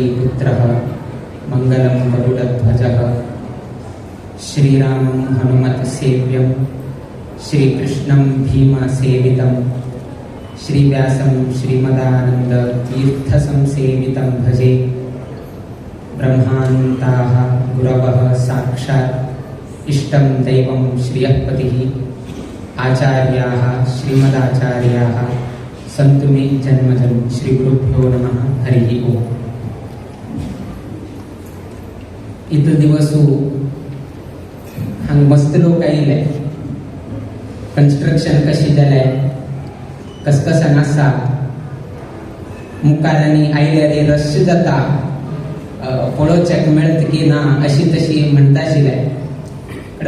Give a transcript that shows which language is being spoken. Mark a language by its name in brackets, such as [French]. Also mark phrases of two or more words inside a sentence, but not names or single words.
[Sanskrit] पुत्रः मंगलम गरुडध्वजः श्रीरामं हनुमत सेव्यं श्रीकृष्णं भीमसेवितं श्रीव्यासं श्रीमदानंद तीर्थसंसेवितं भजे. ब्रह्मान्ताः गुरवः साक्षात् इष्टं दैवं श्रियःपतिः आचार्याः श्रीमदाचार्याः संतु मे जन्मजन. श्री गुरुभ्यो नमः. हरि ओम. [Konkani] इथं दिवसू हांग मस्त लोक आयले. कन्स्ट्रक्शन कशी जालें कसकसान आसा मुखार आनी आयल्यार रश जाता पळोवचेक मेळत की ना अशी तशी म्हणटा आशिल्ले.